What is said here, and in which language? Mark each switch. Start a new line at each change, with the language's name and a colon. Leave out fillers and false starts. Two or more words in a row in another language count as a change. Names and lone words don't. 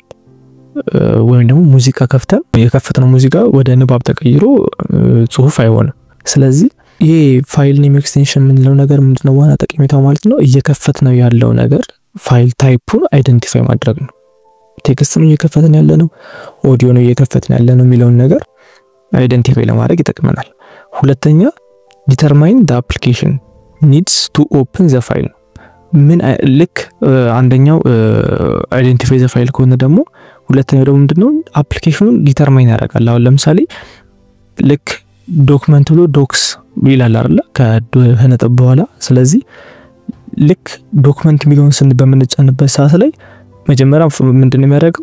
Amharic: ወይም ደግሞ ሙዚቃ ከፍተን የከፈትነው ሙዚቃ ወደ ንባብ ተቀይሮ ጽሁፍ አይሆንም። ስለዚህ ይሄ
English: file name extension
Amharic: የምንለው ነገር ምንድነው? ዋና ጠቀሜታው ማለት ነው እየከፈትነው ያለው ነገር ፋይል ታይፑን አይደንቲፋይ ማድረግ ነው። ቴክስት ነው እየከፈትን ያለነው፣ ኦዲዮ ነው እየከፈትን ያለነው የሚለውን ነገር አይደንቲፋይ ለማድረግ ይጠቅመናል። ሁለተኛ
English: determine the application needs to open the file።
Amharic: ምን ልክ አንደኛው
English: identify the file
Amharic: ከሆነ ደግሞ ሁለተኛው ደግሞ ምንድነው? አፕሊኬሽኑን ዲተርማይን ያደርጋል። አሁን ለምሳሌ ልክ ዶክመንት ብሎ ዶክስ ይላል አይደል? ከነጥብ በኋላ ስለዚህ ልክ ዶክመንት ሚሊዮን በምንጫንበት ሰዓት ላይ መጀመሪያ ምንድነው የሚያደርገው?